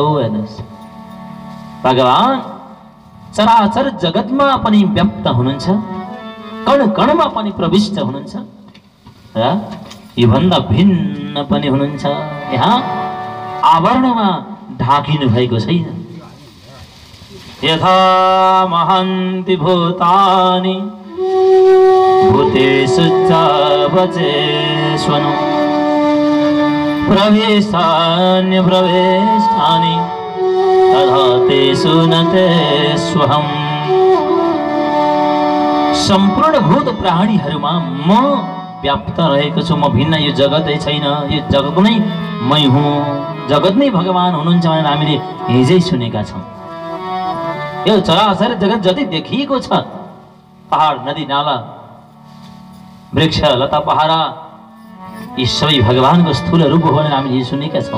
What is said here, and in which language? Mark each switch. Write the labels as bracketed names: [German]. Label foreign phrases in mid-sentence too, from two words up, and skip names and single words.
[Nepali] हेर्नुहोस् भगवान चराचर जगतमा पनि व्याप्त हुनुहुन्छ, कण कणमा पनि प्रविष्ट हुनुहुन्छ र योभन्दा भिन्न पनि हुनुहुन्छ। यहाँ आवरणमा ढाकिनु भएको छैन। [Sanskrit] यथा महान्ति भूतानि भूतेषु च वचेष्वनु प्रवेशान्य प्रवेशानि तथा तेषु न तेष्वहम्। [Nepali] सम्पूर्ण भूत प्राणीहरूमा म व्याप्त रहेको छु, म भिन्न यो जगतै छैन, यो जगत नै मै हुँ, जगत नै भगवान हुनुहुन्छ भनेर हामीले हिजै सुनेका छौँ। यो चराचर जगत जति देखिएको छ, पहाड नदी नाला वृक्ष लता पहारा, यी सबै भगवानको स्थूल रूप हो भनेर हामीले सुनेका छौँ।